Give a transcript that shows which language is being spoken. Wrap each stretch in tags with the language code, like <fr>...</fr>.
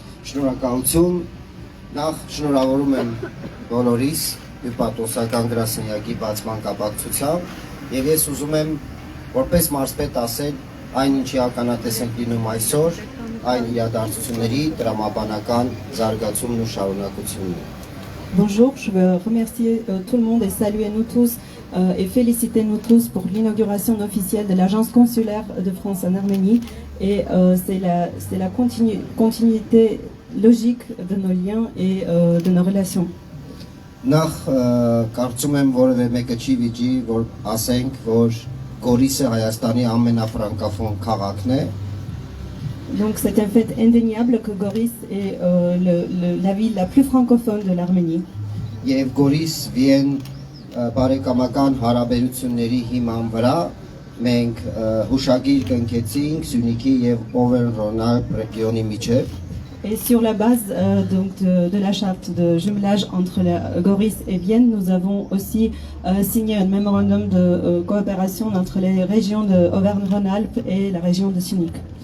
<hy>Շնորհակալություն, նախ շնորհավորում եմ բոլորիս հյուպատոսական գրասենյակի բացման կապակցությամբ եւ ես ուզում եմ որպես մարզպետ ասել այն ինչի ականատես ենք լինում այսօր, այն իրադարձությունների տրամաբանական զարգացումն ու շարունակությունն է։</hy> <fr>Bonjour, je veux remercier tout le monde et saluer nous tous et féliciter nous tous pour l'inauguration officielle de l'agence consulaire de France en Arménie et c'est la continuité logique de nos liens et de nos relations.</fr> <hy>Նախ կարծում եմ որևէ մեկը չի վիճի, որ ասենք, որ Գորիսը Հայաստանի ամենաֆրանկոֆոն քաղաքն է։</hy> <fr>Donc c'est un fait indéniable que Goris est la ville la plus francophone de l'Arménie.</fr> <hy>Եվ Գորիս Վիեն բարեկամական հարաբերությունների հիման վրա մենք հուշագիր կնքեցինք Սյունիքի եւ Օվերնռոնալբ ռեգիոնի միջև։</hy> <fr>Et sur la base donc de la charte de jumelage entre Goris et Vienne, nous avons aussi signé un mémorandum de coopération entre les régions de Auvergne-Rhône-Alpes et la région de Syunik.</fr>